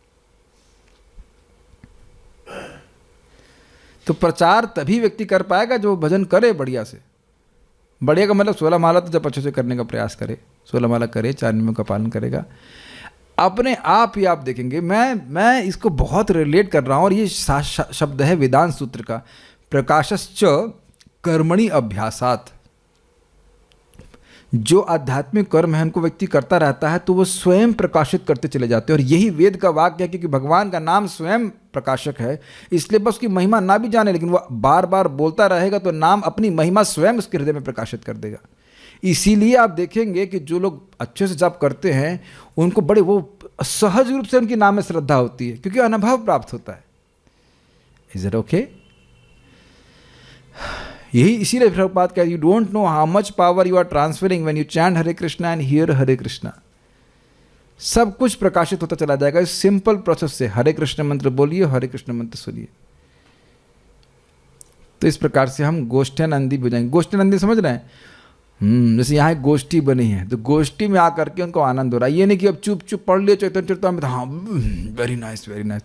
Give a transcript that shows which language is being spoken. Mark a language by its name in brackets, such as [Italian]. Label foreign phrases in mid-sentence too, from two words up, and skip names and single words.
[Hindi] तो प्रचार तभी व्यक्ति कर पाएगा जो भजन करे बढ़िया से। बढ़िया का मतलब 16 माला तो जब अच्छे से करने का प्रयास करे, 16 माला करे, 4 नियमों का पालन करेगा, अपने आप ही आप देखेंगे। मैं इसको बहुत रिलेट कर रहा हूँ, और ये शब्द है वेदांत सूत्र का, [Sanskrit] प्रकाशश्च कर्मणि अभ्यासात। [Hindi] जो आध्यात्मिक कर्म है उनको व्यक्ति करता रहता है तो वो स्वयं प्रकाशित करते चले जाते हैं। और यही वेद का वाक्य है, क्योंकि भगवान का नाम स्वयं प्रकाशक है, इसलिए बस उसकी महिमा ना भी जाने, लेकिन वो बार बार बोलता रहेगा तो नाम अपनी महिमा स्वयं उसके हृदय में प्रकाशित कर देगा। इसीलिए आप देखेंगे कि जो लोग अच्छे से जप करते हैं उनको बड़े वो सहज रूप से उनकी नाम में श्रद्धा होती है, क्योंकि अनुभव प्राप्त होता है। [English] is it okay? [Hindi] यही इसीलिए प्रभुपाद कहते, [English] you don't know how much power you are transferring when you chant Hare Krishna and hear Hare Krishna. [Hindi] सब कुछ प्रकाशित होता चला जाएगा इस [English] simple process [Hindi] से। हरे कृष्ण मंत्र बोलिए, हरे कृष्ण मंत्र सुनिए। तो इस प्रकार से हम गोष्ठ्यानंदी हो जाएंगे। गोष्ठ्यानंदी समझ रहे हैं? जैसे यहाँ एक गोष्ठी बनी है, तो गोष्ठी में आकर के उनको आनंद हो रहा है। ये नहीं कि अब चुप चुप पढ़ लिया चैतन्य चरितामृत, हाँ [English] very nice very nice.